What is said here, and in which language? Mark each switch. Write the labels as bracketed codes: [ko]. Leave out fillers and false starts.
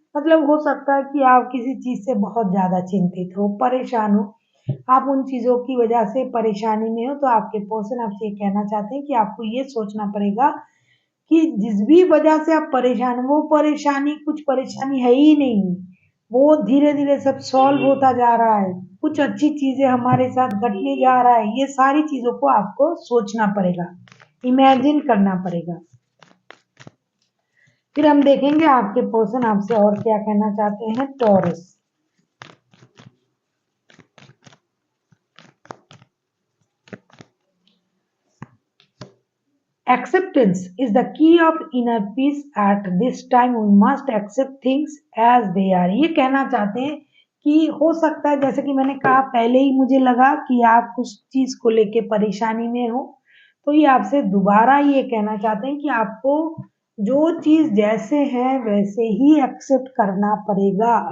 [hi] मतलब हो सकता है कि आप किसी चीज से बहुत ज्यादा चिंतित हो, परेशान हो, आप उन चीजों की वजह से परेशानी में हो, तो आपके पर्सन आपसे ये कहना चाहते हैं कि आपको ये सोचना पड़ेगा कि जिस भी वजह से आप परेशान हो, वो परेशानी कुछ परेशानी है ही नहीं, वो धीरे धीरे सब सॉल्व होता जा रहा है, कुछ अच्छी चीजें हमारे साथ घटने जा रहा है। ये सारी चीजों को आपको सोचना पड़ेगा, इमेजिन करना पड़ेगा। फिर हम देखेंगे आपके पर्सन आपसे और क्या कहना चाहते हैं। [en] Taurus, acceptance is the key of inner peace at this time, we must accept things as they are। [hi] ये कहना चाहते हैं कि हो सकता है, जैसे कि मैंने कहा पहले ही मुझे लगा कि आप कुछ चीज को लेके परेशानी में हो, तो ये आपसे दोबारा ये कहना चाहते हैं कि आपको जो चीज जैसे है वैसे ही एक्सेप्ट करना पड़ेगा।